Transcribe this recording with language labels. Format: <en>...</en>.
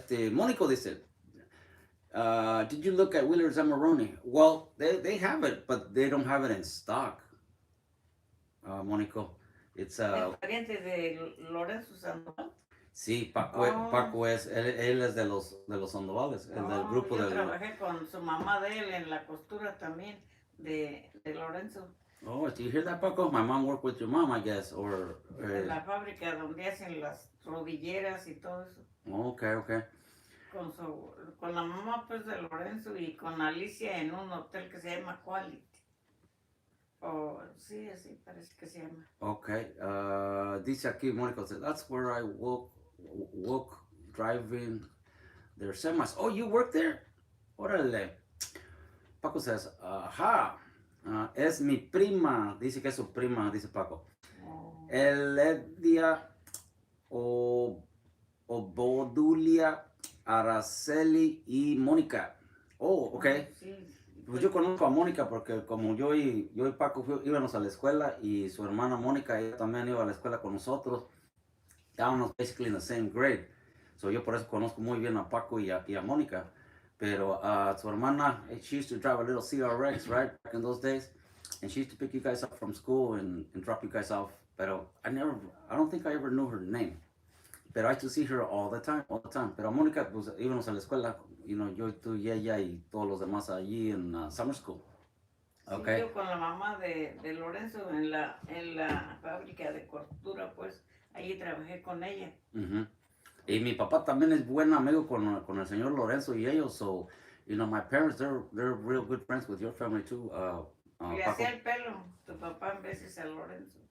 <es>Mónico dice,</es> <en>did you look at Wheeler Zamaroni? Well, they have it, but they don't have it in stock. Mónico, it's</en> <es>¿Es pariente de Lorenzo Sandoval? Sí, Paco, Oh, Paco es, él es de los Sandoval, el del oh, grupo yo del... trabajé con su mamá de él en la costura también, de Lorenzo,</es> <en>Oh, do you hear that, Paco? My mom worked with your mom, I guess, or...</en> <es>en la fábrica donde hacen las rodilleras y todo eso.</es> <en>okay, okay.</en> <es>Con la mamá pues de Lorenzo y con Alicia en un hotel que se llama Quality. O sí, así parece que se llama.</es> <en>Okay,</en> <es>dice aquí,</es> <en>Mónica, said, that's where I woke driving their semis. Oh, you work there?</en> <es>Órale.</es> <en>Paco says,</en> <es>ajá, es mi prima. Dice que es su prima, dice Paco. Oh, Eledia o Obodulia, Araceli y Mónica. Oh, ok. oh, sí, Pues pues yo conozco a Mónica porque como yo y Paco íbamos a la escuela y su hermana Mónica, ella también iba a la escuela con nosotros. Estábamos</es> <en>basically in the same grade. So</en> <es>yo por eso conozco muy bien a Paco y a Mónica. Pero su hermana,</es> <en>she used to drive a little CRX, right, back in those days. And she used to pick you guys up from school and drop you guys off. Pero I don't think I ever knew her name. Pero I used to see her all the time, all the time.</en> <es>Pero Mónica, pues íbamos a la escuela, yo, tú y ella y todos los demás allí en</es> <en>summer school.</en> <es>sí,</es> <en>Okay.</en> <es>yo con la mamá de Lorenzo en la fábrica de costura, pues allí trabajé con ella. Uh-huh. Y mi papá también es buen amigo con el señor Lorenzo y ellos.</es> <en>So, my parents, they're real good friends with your family too,</en> <es>Le Paco. hacía el pelo, tu papá en veces a Lorenzo,</es>